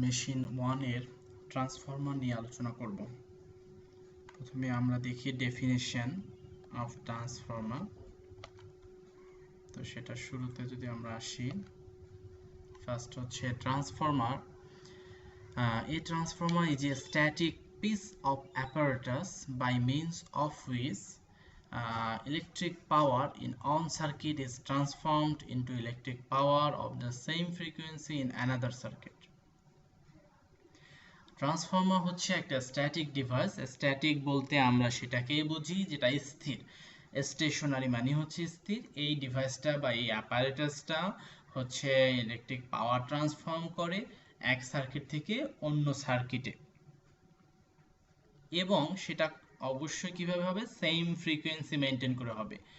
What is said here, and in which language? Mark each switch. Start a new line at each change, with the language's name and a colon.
Bangla: Machine 1 এর transformer নিয়ে আলোচনা করব। প্রথমে আমরা দেখি
English: Definition of transformer.
Bangla: তো সেটা শুরুতে যদি আমরা আসি, ফার্স্ট হচ্ছে transformer.
English: A transformer is a static piece of apparatus by means of which electric power in one circuit is transformed into electric power of the same frequency in another circuit.
Bangla: Transformer হচ্ছে একটা static device. Static বলতে আমরা সেটাকেই বুঝি যেটা স্থির। Stationery মানে হচ্ছে স্থির। এই ডিভাইসটা বা এই অ্যাপারেটাসটা হচ্ছে ইলেকট্রিক পাওয়ার ট্রান্সফর্ম করে এক সার্কিট থেকে অন্য সার্কিটে, এবং সেটা অবশ্যই কিভাবে হবে, সেম ফ্রিকোয়েন্সি মেনটেন করে হবে।